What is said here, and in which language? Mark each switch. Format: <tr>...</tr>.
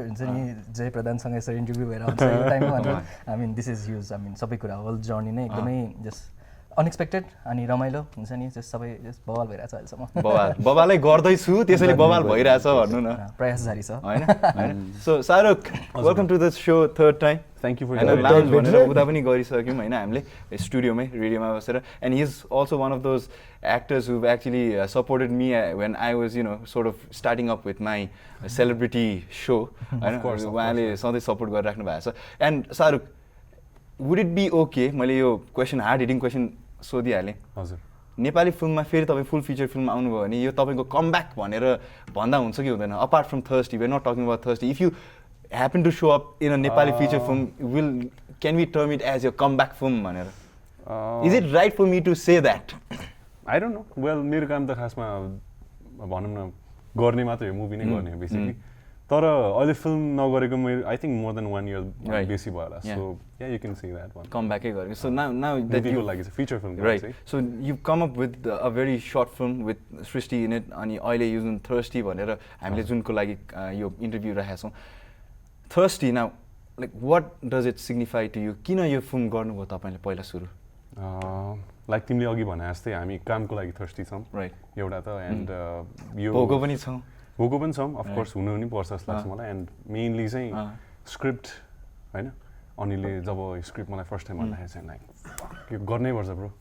<ne>हुन्छ नि जय प्रधानसँग यसरी इन्टरभ्यू भएर आउँछ यो टाइममा</ne> <en>I mean this is huge.</en> <ne>I mean सबै कुरा होल जर्नी नै एकदमै जस्ट अनएक्सपेक्टेड अनि रमाइलो हुन्छ नि जस्ट सबै जस्ट बवाल भइरहेछ अहिलेसम्म बवालै गर्दैछु त्यसैले बवाल भइरहेछ भन्नु न प्रयास जारी छ</ne> <en>हैन so Shahrukh welcome to this show third time Thank you for and lounge भनेर उता पनि गरिसक्यौँ हैन हामीले स्टुडियोमै रेडियोमा बसेर and he is also one of those actors who've actually supported me when I was sort of starting up with my celebrity show</en> <ne>हैन उहाँले सधैँ सपोर्ट गरिराख्नु भएको छ</ne> <en>and Shahrukh would it be okay मैले यो question hard hitting question सोधिहालेँ</en> <ne>हजुर नेपाली फिल्ममा फेरि तपाईँ फुल फिचर फिल्म आउनुभयो भने यो तपाईँको कमब्याक भनेर भन्दा हुन्छ कि हुँदैन</ne> <en>Apart from thirsty we are not talking about thirsty if you happen to show up in a Nepali feature film, can we term it as your comeback film? Is it right for me to say that? I don't know.</en> <ne>Well, मेरो काम त खासमा भनौँ न गर्ने मात्रै हो movie नै गर्ने हो बेसिकली तर अहिले फिल्म नगरेको मेरो</ne> <en>I think more than 1 year</en> <ne>बेसी भयो होला so yeah you can see that one</ne> <en>comeback गरेको so now that you like it's a feature film right so you've come up with a very short film with Srishti in it</en> <ne>अनि अहिले use thirsty भनेर हामीले जुनको लागि यो interview राखेका छौँ</ne> <en>Thirsty now, like what does it signify to you?</en> <ne>किन यो फिल्म गर्नुभयो तपाईले पहिला सुरु? लाइक तिमीले अघि भने जस्तै हामी कामको लागि thirsty छौँ</ne> <en>right</en> <ne>एउटा त एन्ड यो भोको पनि छौँ अफ कोर्स हुनु नि पर्छ जस्तो लाग्छ मलाई एन्ड मेनली चाहिँ स्क्रिप्ट हैन अनिलले जब स्क्रिप्ट मलाई फर्स्ट टाइम भन्दाखेरि चाहिँ लाइक यो गर्नै पर्छ ब्रो</ne>